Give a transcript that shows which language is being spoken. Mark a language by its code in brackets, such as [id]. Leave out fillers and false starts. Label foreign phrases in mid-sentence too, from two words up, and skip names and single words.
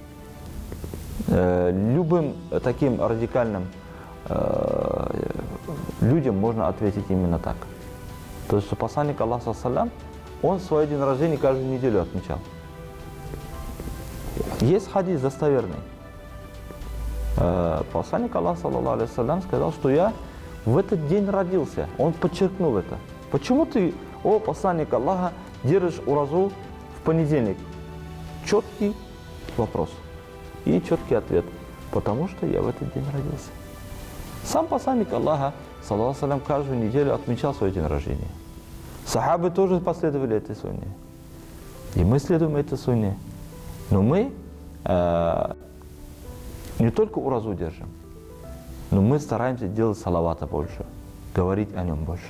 [ru] Любым таким радикальным людям можно ответить именно так. То есть, что посланник Аллаха саллям, он свой день рождения каждую неделю отмечал. Есть хадис достоверный. Посланник Аллаха [ar] صلى الله عليه وسلم [ru] сказал, что я в этот день родился. Он подчеркнул это. Почему ты, о посланник Аллаха, держишь уразу в понедельник? Четкий вопрос и четкий ответ. Потому что я в этот день родился. Сам посланник Аллаха, [ar] صلى الله عليه وسلم, [ru] каждую неделю отмечал свой день рождения. Сахабы тоже последовали этой сунне. И мы следуем этой сунне. Но мы не только уразу держим, но мы стараемся делать салавата больше, говорить о нем больше.